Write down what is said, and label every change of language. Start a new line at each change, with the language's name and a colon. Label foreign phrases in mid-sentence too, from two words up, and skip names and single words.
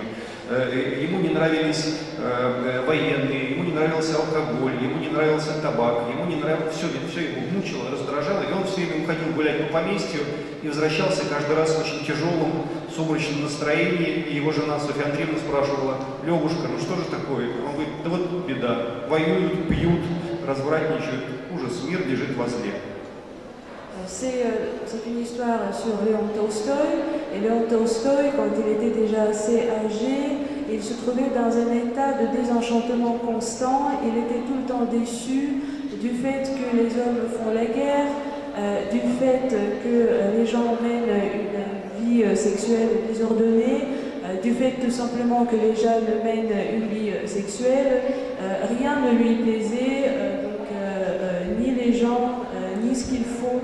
Russian: Ему не нравились военные, ему не нравился алкоголь, ему не нравился табак, ему не нравилось все его мучило, раздражало, и он все время уходил гулять по поместью и возвращался каждый раз в очень тяжелом, сумрачном настроении, и его жена Софья Андреевна спрашивала: «Левушка, ну что же такое?» Он говорит: «Да вот беда, воюют, пьют, развратничают, ужас, мир лежит возле».
French: C'est une histoire sur Léon Tolstoï. Et Léon Tolstoï, quand il était déjà assez âgé, il se trouvait dans un état de désenchantement constant. Il était tout le temps déçu du fait que les hommes font la guerre, du fait que les gens mènent une vie sexuelle désordonnée, du fait tout simplement que les jeunes mènent une vie sexuelle, rien ne lui plaisait, ni les gens, ni ce qu'ils font.